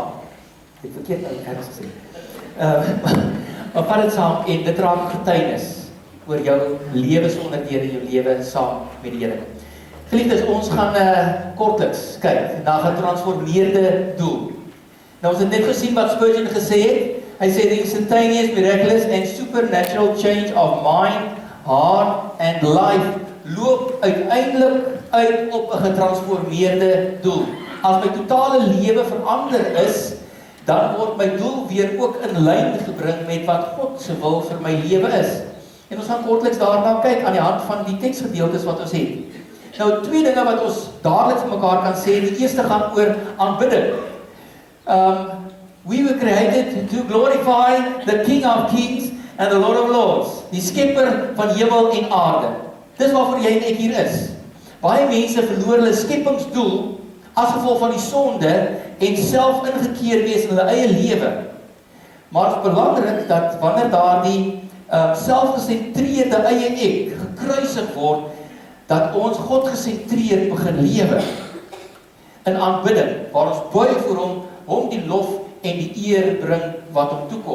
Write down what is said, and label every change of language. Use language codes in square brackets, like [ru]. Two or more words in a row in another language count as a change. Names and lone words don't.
[af] Ek verkeerd ergens gesê. Maar vat dit saam en dit raak getuienis oor jou lewe sonder die Here, jou lewe saam met die Here. Geliefdes, ons gaan kortliks kyk na 'n getransformeerde doel. Nou ons het net gesien wat Spurgeon gesê het. Hy sê [en] the instantaneous, miraculous and supernatural change of mind, heart and life [af] loop uiteindelik uit op 'n getransformeerde doel. As my totale lewe verander is, dan word my doel weer ook in lyn gebring met wat God se wil vir my lewe is. En ons gaan kortliks daarna kyk aan die hand van die teksgedeeltes wat ons het. Nou, twee dinge wat ons dadelik vir mekaar kan sê. Die eerste gaan oor aanbidding. [en] We were created to glorify the King of Kings and the Lord of Lords, [af] die skepper van hemel en aarde. Dis waarvoor jy en ek hier is. Baie mense verloor hulle skepingsdoel as gevolg van die sonde en self ingekeer wees in hulle eie lewe. Maar dit is belangrik dat wanneer daardie selfgesentreerde eie ek gekruisig word, dat ons God gesentreerd begin lewe in aanbidding, waar ons buig voor hom die lof en die eer bring wat hom toekom.